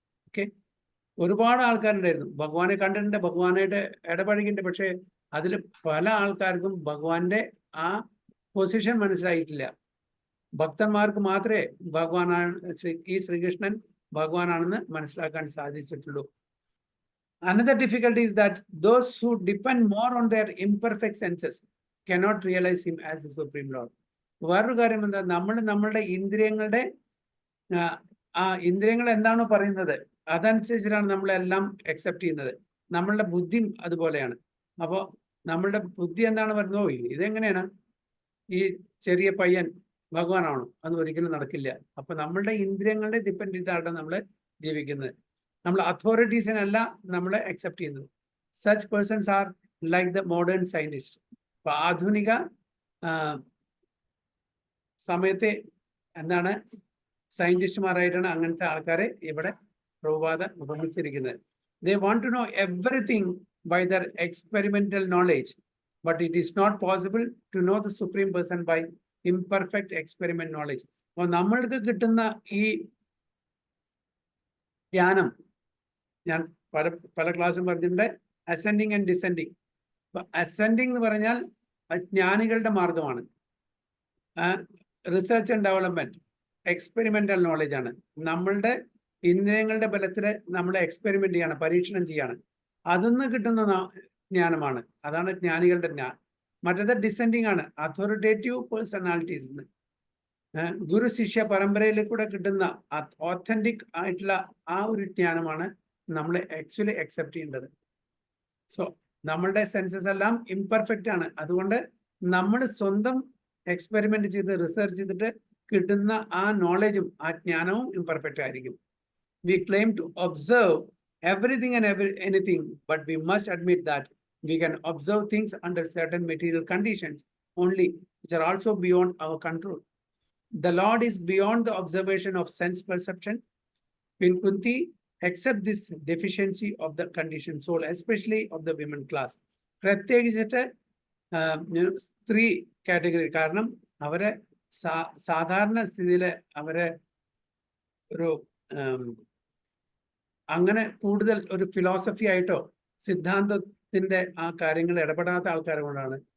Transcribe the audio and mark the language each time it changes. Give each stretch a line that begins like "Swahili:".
Malayalam: Okay, ഒരുപാട് ആൾക്കാരുണ്ടായിരുന്നു, ഭഗവാനെ കണ്ടിട്ടുണ്ട്, ഭഗവാനായിട്ട് ഇടപഴകിയിട്ടുണ്ട്. പക്ഷെ അതിൽ പല ആൾക്കാർക്കും ഭഗവാന്റെ ആ പൊസിഷൻ മനസ്സിലായിട്ടില്ല. ഭക്തന്മാർക്ക് മാത്രമേ ഭഗവാനാണ്, ഈ ശ്രീകൃഷ്ണൻ ഭഗവാനാണെന്ന് മനസ്സിലാക്കാൻ സാധിച്ചിട്ടുള്ളൂ.
English: Another difficulty is that those who depend more on their imperfect senses cannot realize him as the Supreme Lord.
Malayalam: വേറൊരു കാര്യം എന്താ, നമ്മളുടെ ഇന്ദ്രിയങ്ങളുടെ ആ ഇന്ദ്രിയങ്ങൾ എന്താണോ പറയുന്നത് അതനുസരിച്ചിട്ടാണ് നമ്മളെല്ലാം അക്സെപ്റ്റ് ചെയ്യുന്നത്. നമ്മളുടെ ബുദ്ധി അതുപോലെയാണ്. അപ്പോൾ നമ്മളുടെ ബുദ്ധി എന്താണ് പറയുന്നത്, ഓ ഇതെങ്ങനെയാണ്, ഈ ചെറിയ പയ്യൻ ഭഗവാനാണോ? അത് ഒരിക്കലും നടക്കില്ല. അപ്പൊ നമ്മളുടെ ഇന്ദ്രിയങ്ങളുടെ ഡിപ്പെൻഡ് ചെയ്താണ് നമ്മൾ ജീവിക്കുന്നത്. നമ്മൾ അതോറിറ്റീസിനല്ല നമ്മളെ അക്സെപ്റ്റ് ചെയ്യുന്നത്.
English: Such persons are like the modern scientist.
Malayalam: അപ്പൊ ആധുനിക സമയത്തെ എന്താണ് സയന്റിസ്റ്റുമാരായിട്ടാണ് അങ്ങനത്തെ ആൾക്കാരെ ഇവിടെ Prabhupada ഉപമിച്ചിരിക്കുന്നത്.
English: They want to know everything by their experimental knowledge, but it is not possible to know the Supreme Person by imperfect experiment knowledge.
Malayalam: അപ്പോൾ നമ്മൾക്ക് കിട്ടുന്ന ഈ ജ്ഞാനം, ഞാൻ പല ക്ലാസ്സും പറഞ്ഞിട്ടുണ്ട്, അസെൻഡിങ് ആൻഡ് ഡിസെൻഡിങ്. അസെൻഡിങ് എന്ന് പറഞ്ഞാൽ ജ്ഞാനികളുടെ മാർഗമാണ്. Research and development experimental knowledge ആണ്. നമ്മളുടെ ഇന്ദ്രിയങ്ങളുടെ ബലത്തിൽ നമ്മൾ എക്സ്പെരിമെന്റ് ചെയ്യാണ്, പരീക്ഷണം ചെയ്യാണ്. അതിന്ന് കിട്ടുന്ന ജ്ഞാനമാണ്, അതാണ് ജ്ഞാനികളുടെ ജ്ഞാനം. മറ്റേത് ഡിസെൻഡിങ് ആണ്, അതോറിറ്റേറ്റീവ് പേഴ്സണാലിറ്റീസ്. ഗുരു ശിഷ്യ പരമ്പരയിൽ കൂടെ കിട്ടുന്ന ഓത്തന്റിക് ആയിട്ടുള്ള ആ ഒരു ജ്ഞാനമാണ് നമ്മൾ ആക്ച്വലി അക്സെപ്റ്റ് ചെയ്യേണ്ടത്. സോ നമ്മളുടെ സെൻസസ് എല്ലാം ഇംപെർഫെക്റ്റ് ആണ്. അതുകൊണ്ട് നമ്മൾ സ്വന്തം എക്സ്പെരിമെന്റ് ചെയ്ത് റിസർച്ച് ചെയ്തിട്ട് കിട്ടുന്ന ആ നോളജും ആ ജ്ഞാനവും ഇംപെർഫെക്റ്റ് ആയിരിക്കും.
English: We claim to observe everything and anything, but we must admit that we can observe things under certain material conditions only, which are also beyond our control. The Lord is beyond the observation of sense perception. When Kunti accept this deficiency of the conditioned soul, especially of the women class,
Malayalam: പ്രത്യേകിച്ചിട്ട് സ്ത്രീ category, കാരണം അവരെ സാധാരണ സ്ഥിതിയിൽ അവരെ ഒരു അങ്ങനെ കൂടുതൽ ഒരു ഫിലോസഫി ആയിട്ടോ സിദ്ധാന്തത്തിന്റെ ആ കാര്യങ്ങൾ ഇടപെടാത്ത ആൾക്കാരെ കൊണ്ടാണ്.